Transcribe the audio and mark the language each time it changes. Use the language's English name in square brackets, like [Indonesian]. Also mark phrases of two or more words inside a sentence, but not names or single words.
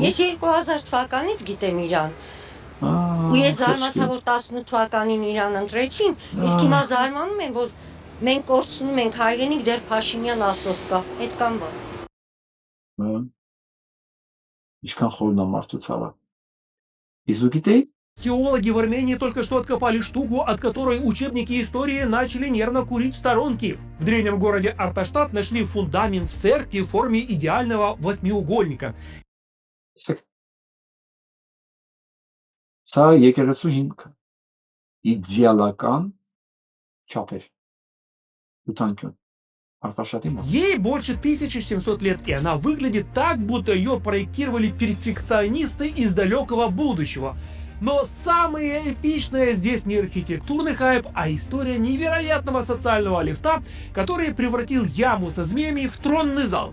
[Armenian] Ես 2000 թվականից գիտեմ իրան։ Ու ես զարմացա, որ 18 թվականին իրան ընտրեցին, իսկ հիմա զարմանում եմ, որ մենք կորցնում ենք հայրենիք, դեռ Փաշինյան ասող կա, այդ կամ բան։ Ինչքան խորն է մարդու ցավը։ Իսկ դու գիտեի։ [Russian] Археологи в Армении только что откопали штуку, от которой учебники истории начали нервно курить в сторонке. В древнем городе Арташтат нашли фундамент церкви в форме идеального восьмиугольника. [Armenian] Սա եկեղեցու հիմքը իդեալական չափեր ութանկյուն Արտաշատի մոտ։ [Russian] Ей больше 1700 лет, и она выглядит так, будто ее проектировали перфекционисты из далекого будущего. Но самое эпичное здесь не архитектурный хайп, а история невероятного социального лифта, который превратил яму со змеями в тронный зал.